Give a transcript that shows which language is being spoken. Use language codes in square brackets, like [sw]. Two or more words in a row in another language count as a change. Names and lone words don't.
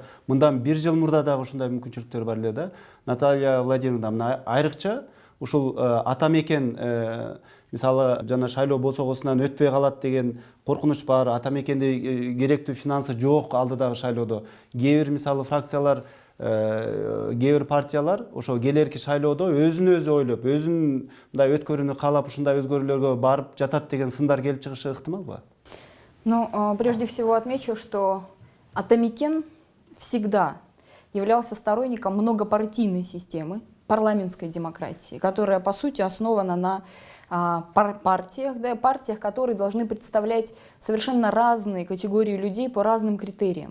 [ky] Мындан 1 жыл мурда дагы ушундай мүмкүнчүлүктөр бар эле да. Наталья Владимировна, мына айрыкча ушул атамекен мисалы жана шайлоо босогосунан өтпөй калат деген коркунуч бар. Атамекенде керектүү финансы жок алдыдагы шайлоодо. Кээ бир мисалы фракциялар, кээ бир партиялар ошо келерки шайлоодо өзүн өзү ойлоп, өзүнүн мындай өткөрүүнү каалап ушундай өзгөрүүлөргө барып жатат деген сындар келип чыгышы ыктымалбы? [ru] Ну, прежде всего отмечу, что Атамекен всегда являлся сторонником многопартийной системы, парламентской демократии, которая, по сути, основана на партиях, которые должны представлять совершенно разные категории людей по разным критериям.